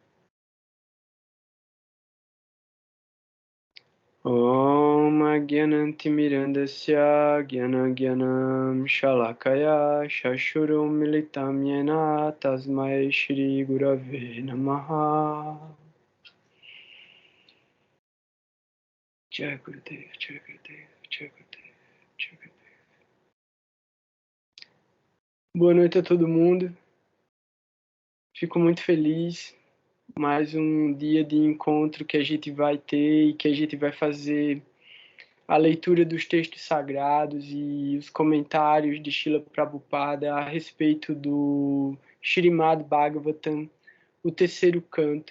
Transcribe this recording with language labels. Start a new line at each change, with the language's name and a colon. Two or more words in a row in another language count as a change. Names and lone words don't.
Sanskrit: Om Agyanantimirandasya Gyanagyanam Shalakaya Shashurum Militam Yena Tasmai Shri Gurave Namaha. Jai Gurudev, Jai Gurudev, Jai Gurudev, Jai Gurudev.
Portuguese: Boa noite a todo mundo. Fico muito feliz. Mais um dia de encontro que a gente vai ter e que a gente vai fazer a leitura dos textos sagrados e os comentários de Srila Prabhupada a respeito do Śrīmad Bhagavatam, o terceiro canto.